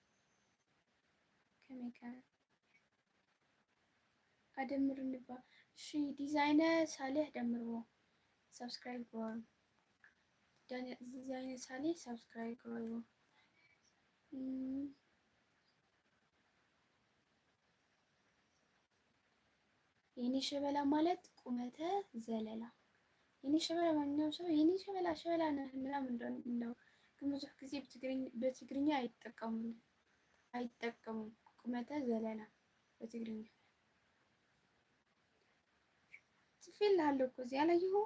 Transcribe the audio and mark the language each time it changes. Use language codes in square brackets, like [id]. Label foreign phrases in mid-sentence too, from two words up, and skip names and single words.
[ti] ከመይ ከ አደምር እንባ እሺ ዲዛይነር ሳሌሕ ደምርዎ ሰብስክራይብ ግበሩ። ዲዛይነር ሳሌሕ ሰብስክራይብ ግበሩ። [am] የኔ ሸበላ ማለት ቁመተ ዘለላ የኔ ሸበላ ማንኛውም ሰው የኔ ሸበላ ነህ ምናምን እንደው ግን ብዙ ጊዜ በትግርኛ አይጠቀሙም። ቁመተ ዘለላ በትግርኛ ጽፌልሃለሁ እኮ እዚህ አላየኸውም?